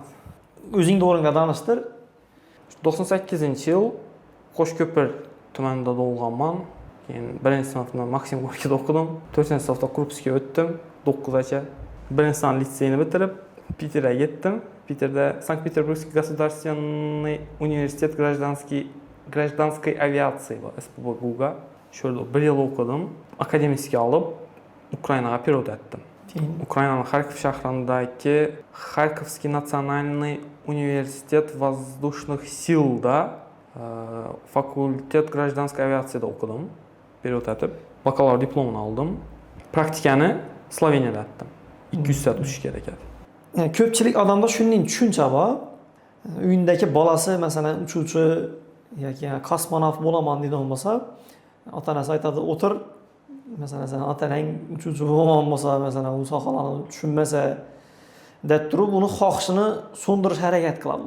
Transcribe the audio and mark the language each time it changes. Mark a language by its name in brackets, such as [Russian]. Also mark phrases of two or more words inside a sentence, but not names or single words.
[Uzbek] O'zing to'g'ringda tanishtir. 98-yil Qo'shko'pir tumanida tug'ilganman. Keyin 1-sinfni Maksim Gorkiyda o'qidim. 4-sinfda Krupskiga o'tdim 9gacha. 1-sinf litseyni bitirib Piterga ketdim. Piterda Sankt-Peterburgский государственный университет гражданской авиации bor, SPBGUga. Shu yerda 1 yil o'qidim. Akademiyskiy olib Ukrainaga перевод etdim. Ukrainaning Xarkov shahridagi Xarkovский национальный университет воздушных силda fakultet [Russian] гражданской авиацияда [Uzbek] o'qidim. Перевод etib, bakalavr diplomini oldim. Praktikani Sloveniyada etdim. 200 soat uchish kerak edi. Yani ko'pchilik odamda shunday tushuncha bor. Uyindagi bolasi masalan uchuvchi yoki kosmonavt bo'laman deydigan bo'lsa, ota-onasi aytadi, "O'tir, masalan, sen otanang uchuvchi bo'lmoqchi bo'lsa, masalan, u sohalarni tushunmasa, deb turib, uni xohishini so'ndirish harakat qiladi."